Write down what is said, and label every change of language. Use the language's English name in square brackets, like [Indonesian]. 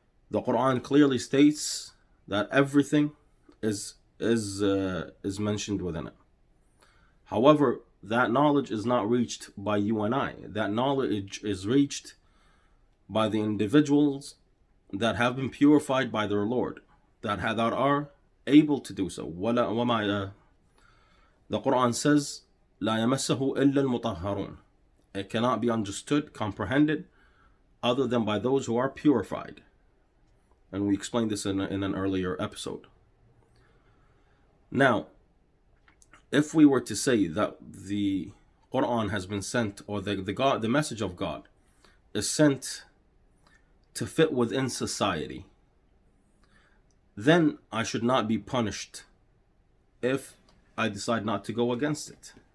[English] The Quran clearly states that everything is mentioned within it. However, that knowledge is not reached by you and I. That knowledge is reached by the individuals that have been purified by their Lord, that are able to do so. The Quran says, [Arabic] لا يمسه إلا المطهرون. [English] It cannot be understood, comprehended, other than by those who are purified. And we explained this in an earlier episode. Now, if we were to say that the Quran has been sent, or the message of God is sent to fit within society, then I should not be punished if I decide not to go against it.